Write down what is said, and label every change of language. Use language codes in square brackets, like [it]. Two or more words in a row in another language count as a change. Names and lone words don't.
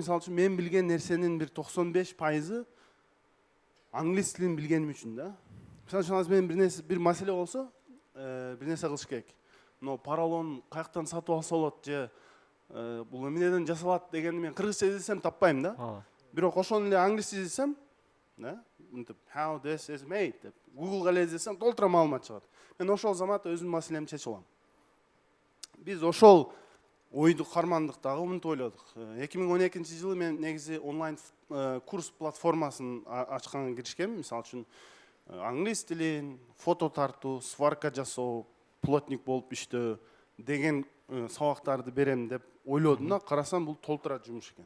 [ky] Мисалы үчүн, мен билген нерсенин бир 95% англис тилин билгеним үчүн да. Мисалы үчүн, мен бир маселе болсо, бир нерсе кылыш керек. Поролон каяктан сатып алса болот же бул эмнеден жасалат дегенди мен кыргызча издесем таппайм да. Бирок ошону эле англисче издесем, [en] how this is made [ky] деп Google'га эле издесем толтура маалымат чыгат. Мен ошол замат өзүмдүн маселемди чечип алам. Биз ошол ойду кармандык дагы мынтип ойлодук. 2012-жылы мен негизи онлайн курс платформасын ачканга киришкем. Мисалы үчүн, англис тилин, фото тартуу, сварка жасоо, плотник болуп иштөө деген сабактарды берем деп ойлодум да, карасам бул толтура жумуш экен.